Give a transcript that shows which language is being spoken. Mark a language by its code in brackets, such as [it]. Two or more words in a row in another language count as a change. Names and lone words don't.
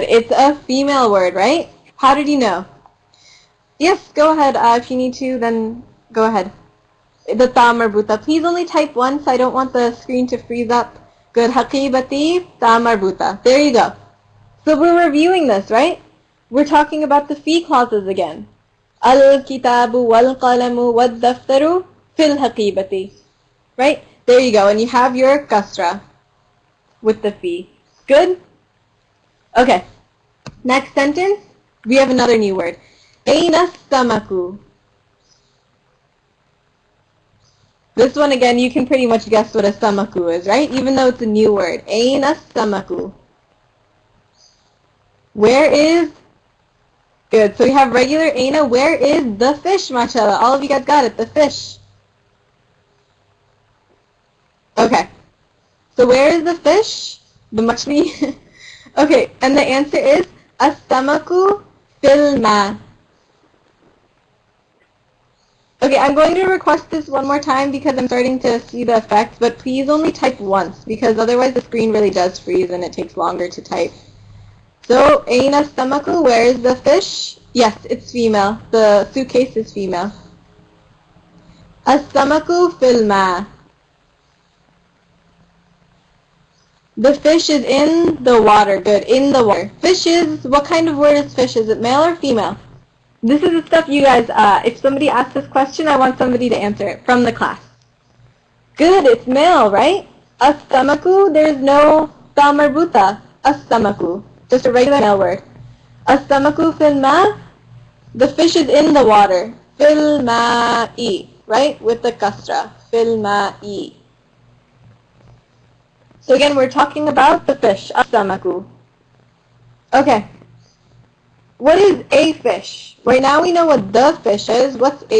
[en] It's a female word, right? How did you know? Yes, go ahead. If you need to, then go ahead. The [ar] تاء مربوطة. [en] Please only type once. I don't want the screen to freeze up. Good. [ar] حقيبتي تاء مربوطة. [en] There you go. So we're reviewing this, right? We're talking about the fi clauses again. [ar] الكتابُ والقلمُ والدفترُ في الحقيبةِ. [en] Right? There you go. And you have your kasra with the fi. Good? Okay, next sentence, we have another new word. [ar] أين سمكُ. [en] This one again, you can pretty much guess what a samaku is, right? Even though it's a new word. [ar] أين سمكُ. [en] Where is, good, so we have regular aina. Where is the fish, mashallah? All of you guys got it, the fish. Okay, so where is the fish? The machli. Okay, and the answer is [ar] السمكُ في الماء. [en] Okay, I'm going to request this one more time because I'm starting to see the effect, but please only type once because otherwise the screen really does freeze and it takes longer to type. So, [ar] أين السمكُ, [en] where is the fish? Yes, it's female. The suitcase is female. [ar] السمكُ في الماء. [en] The fish is in the water. Good. In the water. Fish is, what kind of word is fish? Is it male or female? This is the stuff you guys, if somebody asks this question, I want somebody to answer it from the class. Good. It's male, right? As-samaku, there's no [ar] تاء مربوطة. [en] As-samaku. Just a regular male word. [ar] السمكُ في الماء. [en] The fish is in the water. [ar] في الماءِ. [en] Right? With the kasra. [ar] في الماءِ. [en] So again, we're talking about the fish, as-samaku. Okay. What is a fish? Right now we know what the fish is.